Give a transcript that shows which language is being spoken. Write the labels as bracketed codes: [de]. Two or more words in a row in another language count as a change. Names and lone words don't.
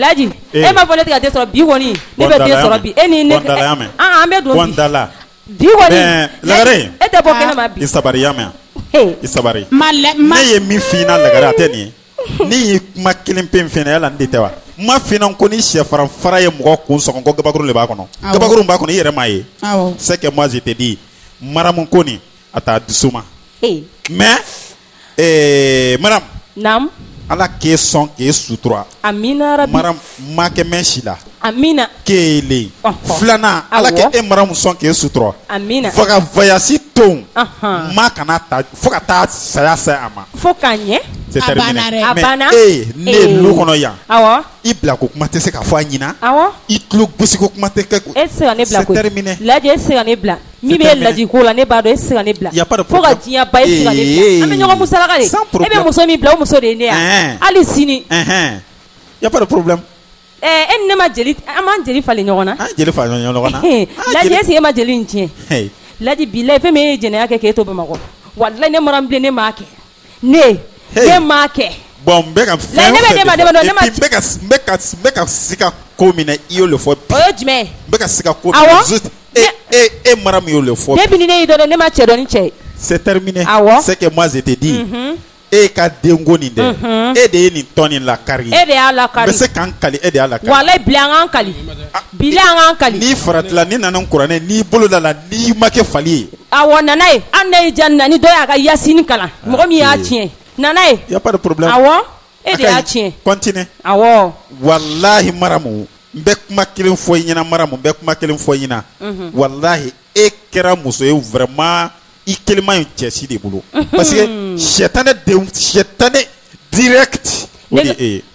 [bm] laji e ma fɔ ne tɛ ka den sɔrɔ bi kɔni ne bɛ den sɔrɔ bi e ni ne an bɛ don bi kɔni lagare e tɛ bɔ kɛnɛma bi i sabari ya mɛn i sabari ne ye min f'i na lagare a tɛ nin ye ni y'i kuma kelen pe fɛn na yala n de tɛ wa n ma f'i na ko ni sɛfaran fara ye mɔgɔ kun sɔgɔ ko gabakuru de b'a kɔnɔ gabakuru b'a kɔnɔ i yɛrɛ m'a ye [fr] c'est que moi je te dis [bm] maramu ko nin a t'a dusu ma [fr] mais madame [bm] naam ala k'e sɔn k'e sutura amina rabi maram ma kɛ mɛn si la amina kelen filanan ala k'e maramu sɔn k'e sutura amina fo ka voyage ton ma kana ta fo ka taa saya se a ma fo k'a ɲɛ [fr] c'est terminé [bm] a banna mais ne ye lu kɔnɔ yan awɔ i bila ko kuma tɛ se ka fɔ a ɲina awɔ i tulo gosi ko kuma tɛ kɛ e tɛ se ka ne bila [fr] c'est terminé [bm] lajɛ e tɛ se ka ne bila min bɛ laji ko la ne b'a dɔn e tɛ se ka ne bila fo ka diɲɛ ba e tɛ se ka ne bila an bɛ ɲɔgɔn musalaka de e bɛ muso min bila o muso de ye ne yan hali sini [fr] y a pas de problème [bm] e ni ne ma jeli an m'an jeli falen ɲɔgɔn na an jeli falen ɲɔgɔn na laji est-ce que e ma jeli in tiɲɛ laji bilayi fɛn min ye jɛnɛya kɛ k'e to Bamakɔ walayi ne maranbilen ne m'a kɛ ne m'a kɛ bon n bɛ ka fɛn o fɛn n bɛ ka sika ko min na i y'o le fɔ bi o ye jumɛn ye n bɛ ka sika ko min na juste e mara min y'o le fɔ bi depuis ni ne y'i dɔn ne ma cɛ dɔn ni cɛ ye [fr] c'est terminé [bm] awɔ [fr] c'est que moi je te dis [bm] e ka denko nin dɛ e de ye nin tɔn nin lakari e de y'a lakari n bɛ se k'an kali e de y'a lakari walayi bila an k'an kali bila an k'an kali n'i faratila ni nana n kuranɛ n'i bolo da la n'i ma kɛ fali ye awɔ nana ye an ne ye ja na ni dɔ y'a ka yasini kalan mɔgɔ min y'a tiɲɛ nana ye [fr] y a pas de problème [bm] awɔ e de y'a tiɲɛ continue awɔ walahi maramu n bɛ kuma kelen fɔ i ɲɛna maramu n bɛ kuma kelen fɔ i ɲɛna walahi e kɛra muso ye vraiment i kelen ma ɲi cɛsi de bolo [fr] parce que [bm] sɛtanɛ direct o de e ye